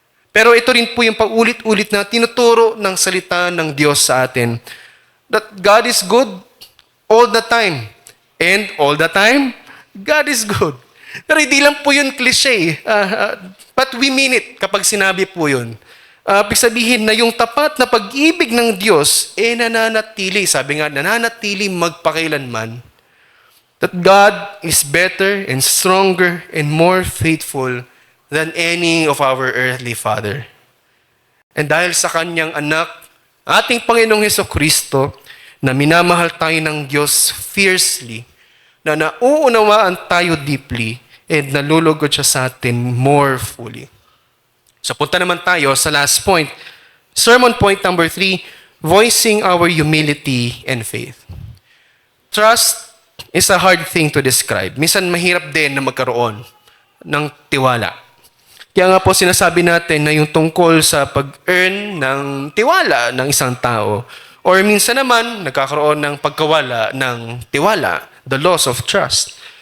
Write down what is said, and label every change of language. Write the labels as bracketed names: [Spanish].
[Filipino] Pero ito rin po yung paulit-ulit na tinuturo ng salita ng Diyos sa atin. [English] That God is good all the time. And all the time, God is good. [Filipino] Pero hindi lang po yun cliche. [English] But we mean it [Filipino] kapag sinabi po yun. Ibig sabihin na yung tapat na pag-ibig ng Diyos, nananatili. Sabi nga, nananatili magpakailanman. [English] that God is better and stronger and more faithful than any of our earthly father. [Filipino] And dahil sa kanyang anak, ating Panginoong Hesukristo, na minamahal tayo ng Diyos [English] fiercely, [Filipino] na nauunawaan tayo [English] deeply, [Filipino] and nalulugod siya sa atin [English] more fully. [Filipino] So punta naman tayo sa [English] last point. Sermon point number 3, voicing our humility and faith. Trust is a hard thing to describe. [Filipino] Minsan mahirap din na magkaroon ng tiwala. Kaya nga po sinasabi natin na yung tungkol sa pag-earn ng tiwala ng isang tao, or minsan naman nagkakaroon ng pagkawala ng tiwala, [English] the loss of trust.